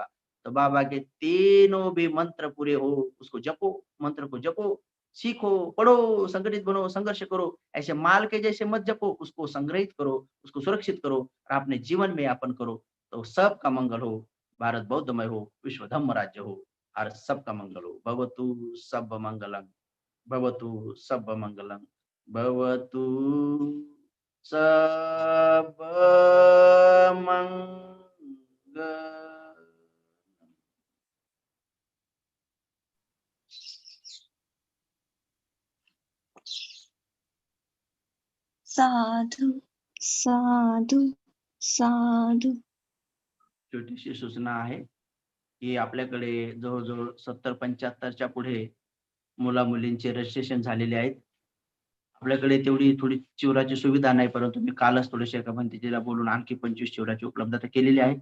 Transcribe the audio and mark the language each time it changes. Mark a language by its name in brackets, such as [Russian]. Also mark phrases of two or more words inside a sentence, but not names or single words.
[Hindi] तो बाबा के तीनों भी मंत्र पूरे हो, उसको जपो, मंत्र को जपो, सीखो, पढ़ो, संगठित बनो, संघर्ष करो। ऐसे माल के जैसे मत जपो, उसको संग्रहित करो, उसको सुरक्षित करो और अपने जीवन में यापन करो। तो सबका मंगल हो, भारत बौद्धमय हो, विश्व धम्म राज्य हो और सबका मंगल हो। [Pali] भवतु सब मंगलम, भवतु सब मंगलम, भवतु सर्वमंगल। साधु साधु साधु। [Marathi] छोटीशी सूचना आहे की आपल्याकडे जवळजवळ 70-75च्या पुढे मुला मुलींचे रजिस्ट्रेशन झालेले आहेत. आपल्याकडे तेवढी थोडी चिवराची सुविधा नाही, परंतु मी कालच थोडेसे एका भंतेजीला बोलून आणखी 25 चिवराची उपलब्धता केलेली आहे.